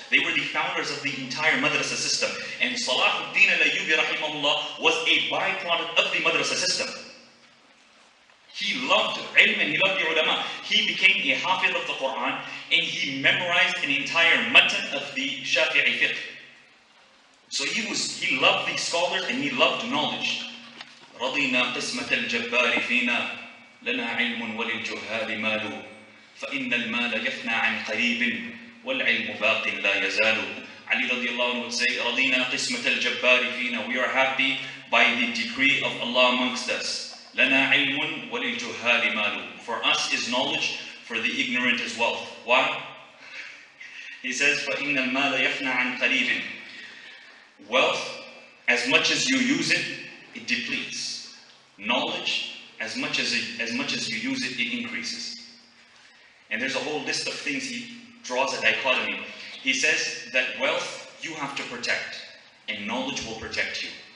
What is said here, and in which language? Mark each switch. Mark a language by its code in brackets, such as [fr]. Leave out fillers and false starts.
[en] They were the founders of the entire madrasa system. And Salahuddin al-Ayyubi rahimahullah was a byproduct of the madrasa system. He loved ilm and he loved the ulama. He became a hafiz of the Quran and he memorized an entire matan of the Shafi'i fiqh. So he loved the scholars and he loved knowledge. [ar] رضينا قسمة الجبار فينا لنا علم وللجهال مال فإن المال يفنى عن قريب والعلم باق لا يزال. [en] Ali radiallahu anhu would say, [ar] رضينا قسمة الجبار فينا. [en] We are happy by the decree of Allah amongst us. [ar] لنا علم وللجهال مال. [en] For us is knowledge, for the ignorant is wealth. Why? He says, [ar] فإن المال يفنى عن قريب. [en] Wealth, as much as you use it, it depletes. Knowledge, as much as you use it, it increases. And there's a whole list of things he draws a dichotomy. He says that wealth you have to protect, and knowledge will protect you.